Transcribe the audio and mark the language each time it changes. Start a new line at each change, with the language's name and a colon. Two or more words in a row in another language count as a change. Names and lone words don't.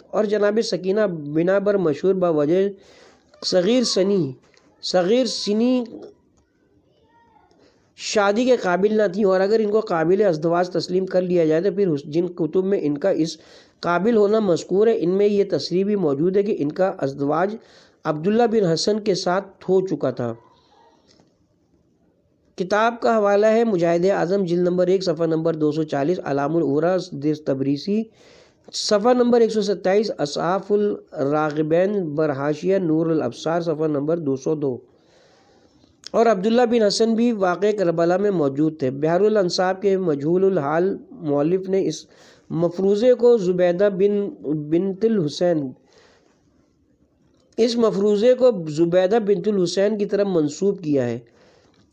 Urdu: اور جناب سکینہ بنا بر مشہور بوجہ صغیر سنی شادی کے قابل نہ تھیں، اور اگر ان کو قابل ازدواج تسلیم کر لیا جائے تو پھر جن کتب میں ان کا اس قابل ہونا مذکور ہے ان میں یہ تصریح بھی موجود ہے کہ ان کا ازدواج عبداللہ بن حسن کے ساتھ ہو چکا تھا۔ کتاب کا حوالہ ہے مجاہد اعظم جلد نمبر 1 صفحہ نمبر 240، علام العرا تبریسی صفحہ نمبر 127، اصحاف الراغبین برحاشیہ نور الابصار صفحہ نمبر 202۔ اور عبداللہ بن حسن بھی واقع کربلا میں موجود تھے۔ بحر الانصاب کے مجہول الحال مؤلف نے اس مفروضے کو زبیدہ بنت الحسین کی طرف منسوب کیا ہے۔